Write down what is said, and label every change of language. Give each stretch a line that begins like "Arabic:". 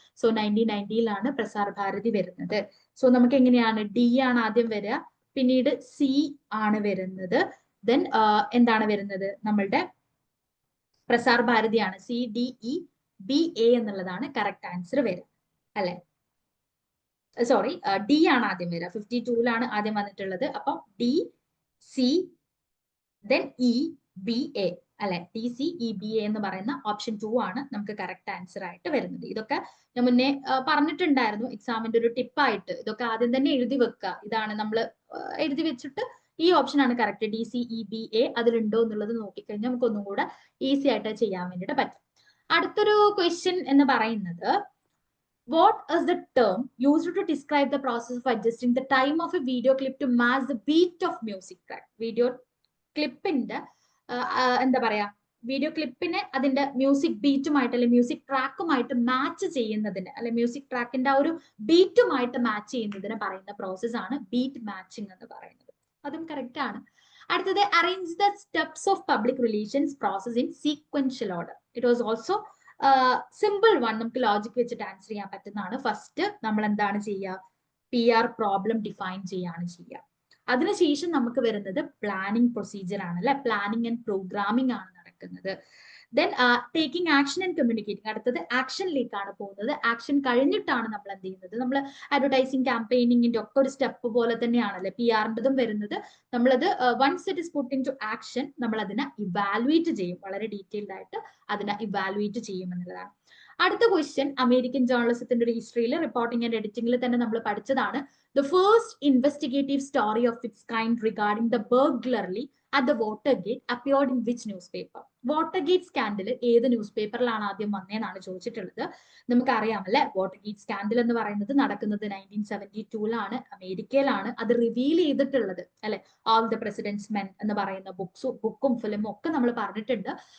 Malayalam: So 1990 Prasar Bharati വരുന്നത്. So നമുക്ക് എങ്ങനെയാണ്? D ആണ് ആദ്യം വരിക, പിന്നീട് C ആണ് വരുന്നത്, ദെൻ എന്താണ് വരുന്നത്? നമ്മളുടെ പ്രസാർ ഭാരതിയാണ്. CDEBA എന്നുള്ളതാണ് കറക്റ്റ് ആൻസർ വരിക അല്ലെ. സോറി, D ആണ് ആദ്യം വരിക. 52 ആദ്യം വന്നിട്ടുള്ളത്. അപ്പം DC then EBA അല്ലെ. DCEBA എന്ന് പറയുന്ന ഓപ്ഷൻ 2 ആണ് നമുക്ക് കറക്റ്റ് ആൻസർ ആയിട്ട് വരുന്നത്. ഇതൊക്കെ ഞാൻ മുന്നേ പറഞ്ഞിട്ടുണ്ടായിരുന്നു എക്സാമിന്റെ ഒരു ടിപ്പായിട്ട്. ഇതൊക്കെ ആദ്യം തന്നെ എഴുതി വെക്കുക. ഇതാണ് നമ്മൾ എഴുതി വെച്ചിട്ട് ഈ ഓപ്ഷൻ ആണ് കറക്റ്റ്. DCEBA അതിലുണ്ടോ എന്നുള്ളത് നോക്കിക്കഴിഞ്ഞാൽ നമുക്ക് ഒന്നും കൂടെ ഈസി ആയിട്ട് ചെയ്യാൻ വേണ്ടിയിട്ട് പറ്റും. അടുത്തൊരു ക്വസ്റ്റ്യൻ എന്ന് പറയുന്നത്,
English: what is the term used to describe the process of adjusting the time of a video clip to match the beat of music track?
Malayalam: Video ക്ലിപ്പിന്റെ എന്താ പറയാ, വീഡിയോ ക്ലിപ്പിനെ അതിന്റെ മ്യൂസിക് ബീറ്റുമായിട്ട് അല്ലെങ്കിൽ മ്യൂസിക് ട്രാക്കുമായിട്ട് മാച്ച് ചെയ്യുന്നതിന്, അല്ലെ മ്യൂസിക് ട്രാക്കിന്റെ ആ ഒരു ബീറ്റുമായിട്ട് മാച്ച് ചെയ്യുന്നതിന് പറയുന്ന പ്രോസസ് ആണ് ബീറ്റ് മാച്ചിങ് എന്ന് പറയുന്നത്. അതും കറക്റ്റ് ആണ്. അടുത്തത്,
English: Arrange the steps of public relations process in sequential order. It was also simple one,
Malayalam: നമുക്ക് ലോജിക് വെച്ചിട്ട് ആൻസർ ചെയ്യാൻ പറ്റുന്നതാണ്. ഫസ്റ്റ് നമ്മൾ എന്താണ് ചെയ്യുക? PR പ്രോബ്ലം ഡിഫൈൻ ചെയ്യാണ് ചെയ്യുക. അതിനുശേഷം നമുക്ക് വരുന്നത് പ്ലാനിങ് പ്രൊസീജിയർ ആണ് അല്ലെ. പ്ലാനിങ് ആൻഡ് പ്രോഗ്രാമിംഗ് ആണ് നടക്കുന്നത്.
English: Then taking action and communicating.
Malayalam: അടുത്തത് ആക്ഷനിലേക്കാണ് പോകുന്നത്. ആക്ഷൻ കഴിഞ്ഞിട്ടാണ് നമ്മൾ എന്ത് ചെയ്യുന്നത്? നമ്മൾ അഡ്വർടൈസിങ് ക്യാമ്പയിനിങ്ങിന്റെ ഒക്കെ ഒരു സ്റ്റെപ്പ് പോലെ തന്നെയാണല്ലേ PR-ൻ്റെതും വരുന്നത്. നമ്മളത്
English: once it is put into action
Malayalam: നമ്മൾ അതിനെ ഇവാലുവേറ്റ് ചെയ്യും. വളരെ ഡീറ്റെയിൽഡ് ആയിട്ട് അതിനെ ഇവാലുവേറ്റ് ചെയ്യും എന്നുള്ളതാണ്. അടുത്ത ക്വസ്റ്റ്യൻ അമേരിക്കൻ ജേർണലിസത്തിന്റെ ഒരു ഹിസ്റ്ററിയിൽ റിപ്പോർട്ടിംഗ് ആൻഡ് എഡിറ്റിംഗിൽ തന്നെ നമ്മൾ പഠിച്ചതാണ്.
English: The first investigative story of its kind regarding the burglary at the Watergate appeared in which newspaper?
Malayalam: Watergate scandal ഏത് ന്യൂസ് പേപ്പറിലാണ് ആദ്യം വന്നതെന്നാണ് ചോദിച്ചിട്ടുള്ളത്. നമുക്കറിയാം അല്ലെ, വാട്ടർഗേറ്റ് സ്കാൻഡൽ എന്ന് പറയുന്നത് നടക്കുന്നത് 1972 അമേരിക്കയിലാണ്. അത് റിവീൽ ചെയ്തിട്ടുള്ളത് അല്ലെ, ഓൾ ദ പ്രസിഡന്റ്സ് മെൻ എന്ന് പറയുന്ന ബുക്കും ഫിലിമും ഒക്കെ നമ്മൾ പറഞ്ഞിട്ടുണ്ട്.